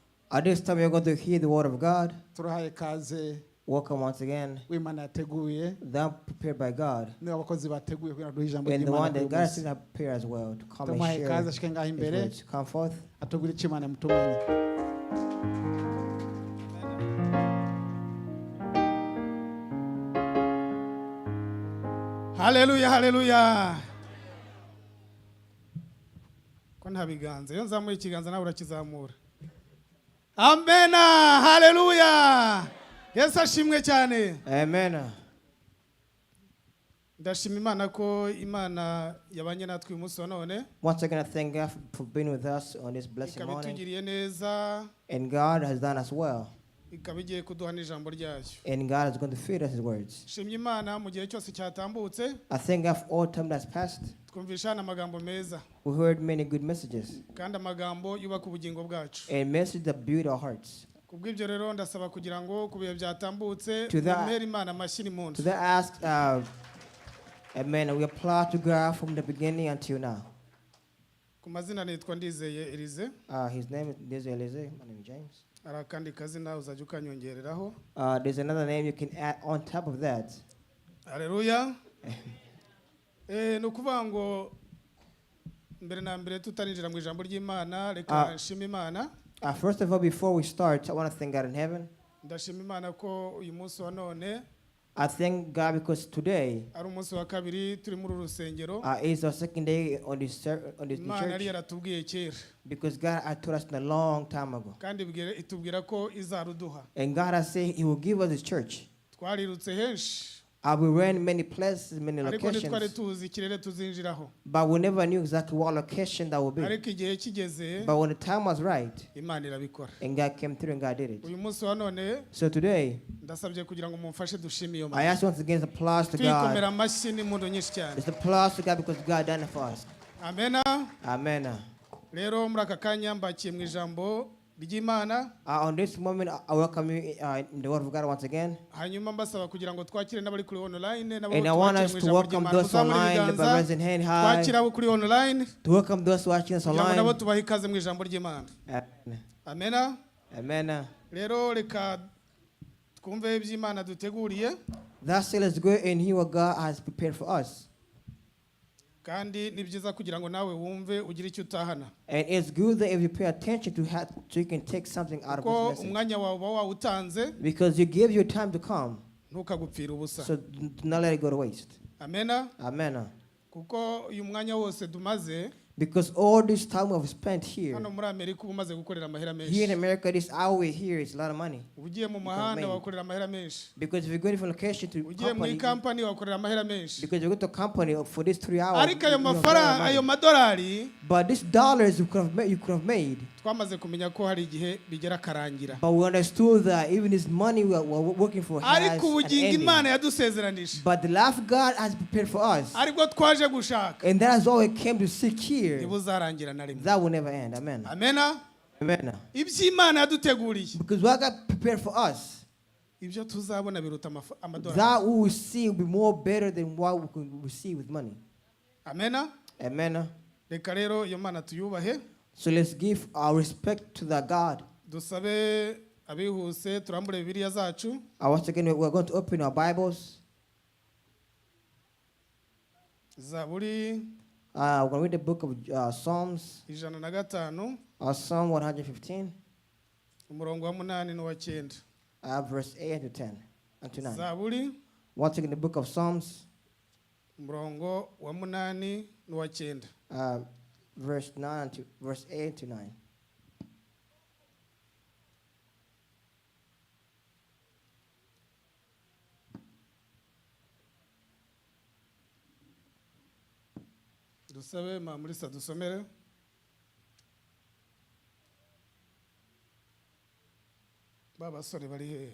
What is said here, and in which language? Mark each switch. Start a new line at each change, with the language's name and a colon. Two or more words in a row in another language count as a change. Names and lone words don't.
English: At this time, you're going to hear the word of God.
Kinyarwanda: Turahaye kaze.
English: Welcome once again.
Kinyarwanda: W'Imana yateguye.
English: Them prepared by God.
Kinyarwanda: Ni abakozi bateguye kugira duhe ijambo
English: And the one that God
Kinyarwanda: ry'Imana.
English: has prepared as well to come and
Kinyarwanda: Tumuhaye
English: share
Kinyarwanda: kaze ashike ngaho
English: His
Kinyarwanda: imbere.
English: words. Come forth.
Kinyarwanda: Atubwire icyo Imana yamutumanye. Hallelujah, hallelujah. Ko nta biganza iyo nzamuye ikiganza nawe urakizamura. Amen. Hallelujah. Yesu ashimwe cyane. Amen. Ndashima Imana ko Imana yabanye natwe umunsi wa none.
English: Once again, I thank God for being with us on this blessed morning.
Kinyarwanda: Ikabitugiriye neza.
English: And God has done us well.
Kinyarwanda: Ikabigiye kuduha n'ijambo ryayo.
English: And God is going to feed us His words.
Kinyarwanda: Shimye Imana mu gihe cyose cyatambutse.
English: I thank God for all time that's passed.
Kinyarwanda: Twumvishana amagambo meza.
English: We heard many good messages.
Kinyarwanda: Kandi amagambo yubaka ubugingo bwacu.
English: And messages that build our hearts.
Kinyarwanda: Kubw'ibyo rero ndasaba kugira ngo kubiye byatambutse mbere Imana amashyi n'impundu.
English: To that ask, amen. We apply to God from the beginning until now.
Kinyarwanda: Ku mazina nitwa Ndizeye Elisa.
English: His name is Ndizeye Elisa. My name is James.
Kinyarwanda: Arakandi kazina uzajya ukanyongereraho.
English: There's another name you can add on top of that. Hallelujah.
Kinyarwanda: Nukuvuga ngo mbere na mbere tutarinjira mu ijambo ry'Imana reka nshima Imana.
English: First of all, before we start, I want to thank God in heaven.
Kinyarwanda: Ndashima Imana ko uyu munsi wa none
English: I thank God because today
Kinyarwanda: ari umunsi wa kabiri turi muri rusengero.
English: Is our second day on this
Kinyarwanda: Imana yari
English: church.
Kinyarwanda: yaratubwiye kera.
English: Because God had told us a long time ago.
Kinyarwanda: Kandi itubwira ko izaruduha.
English: And God has said He will give us His church.
Kinyarwanda: Twarirutse henshi.
English: We ran many places, many
Kinyarwanda: Ariko ntitwari
English: locations.
Kinyarwanda: tuzi ikirere tuzinjiraho.
English: But we never knew exactly what location that would be.
Kinyarwanda: Ariko igihe kigeze
English: But when the time was right,
Kinyarwanda: Imana irabikora.
English: and God came through and God did it.
Kinyarwanda: Uyu munsi wa none
English: So today,
Kinyarwanda: ndasabye kugira ngo mumfashe dushime iyo
English: I
Kinyarwanda: Mana.
English: ask once again applause to
Kinyarwanda: Twikomera
English: God.
Kinyarwanda: amashyi n'impundu nyinshi cyane.
English: It's applause to God because God done it for us. Amen. Amen.
Kinyarwanda: Rero muri aka kanya mbakiye mu ijambo ry'Imana.
English: On this moment, I welcome you in the word of God once again.
Kinyarwanda: Hanyuma mbasaba kugira ngo twakire n'abari kuri online
English: And I want us to welcome those online, by raising hand high.
Kinyarwanda: Twakira abo kuri online.
English: To welcome those watching us
Kinyarwanda: Kugira ngo nabo
English: online.
Kinyarwanda: tubahe ikaze mu ijambo ry'Imana. Amen. Amen. Rero reka twumve iby'Imana duteguriye.
English: That said, let's go and hear what God has prepared for us.
Kinyarwanda: Kandi ni byiza kugira ngo nawe wumve ugire icyo utahana.
English: And it's good that if you pay attention to how so you can take something out of
Kinyarwanda: Ko
English: this message.
Kinyarwanda: umwanya wawe uba wawutanze
English: Because you give your time to come.
Kinyarwanda: ntukagupfira ubusa.
English: So do not let it go to waste. Amen. Amen.
Kinyarwanda: Kuko uyu mwanya wose dumaze
English: Because all this time we've spent here,
Kinyarwanda: hano muri Amerika uba umaze gukorera amahera
English: here in
Kinyarwanda: menshi.
English: America, this hour here is a lot of money.
Kinyarwanda: Ugiye mu mahanga wakorera amahera menshi.
English: Because if you're going from location to
Kinyarwanda: Ugiye mu
English: company,
Kinyarwanda: company wakorera amahera menshi.
English: because you go to company for these 3 hours.
Kinyarwanda: Ariko ayo
English: you have
Kinyarwanda: mafaranga
English: money.
Kinyarwanda: ayo madolari
English: But these dollars you could have made.
Kinyarwanda: twamaze kumenya ko hari igihe bigera karangira.
English: But we understood that even this money we're working for has
Kinyarwanda: Ariko
English: an
Kinyarwanda: ubugingo
English: ending.
Kinyarwanda: Imana yadusezeranije.
English: But the life God has prepared for us,
Kinyarwanda: Ariko twaje gushaka.
English: and that is all we came to seek here,
Kinyarwanda: Ibuzarangira na rimwe.
English: that will never end. Amen. Amen. Amen.
Kinyarwanda: Iby'Imana yaduteguriye.
English: Because what God prepared for us,
Kinyarwanda: Ibyo tuzabona biruta amadolari.
English: that we will see will be more better than what we could receive with money. Amen. Amen.
Kinyarwanda: Reka rero iyo Mana tuyubahe.
English: So let's give our respect to that God.
Kinyarwanda: Dusabe abihuse turambure Bibiliya zacu.
English: Once again, we're going to open our Bibles.
Kinyarwanda: Zaburi
English: We're going to read the book of Psalms, 105 Psalm 115,
Kinyarwanda: umurongo wa 8 n'uwa 9.
English: verse 8 to 10 and to 9.
Kinyarwanda: Zaburi
English: Once again, the book of Psalms,
Kinyarwanda: umurongo wa 8 n'uwa 9.
English: verse 8 to 9.
Kinyarwanda: Dusabe Mamurisa dusomere. Baba sore bari hehe?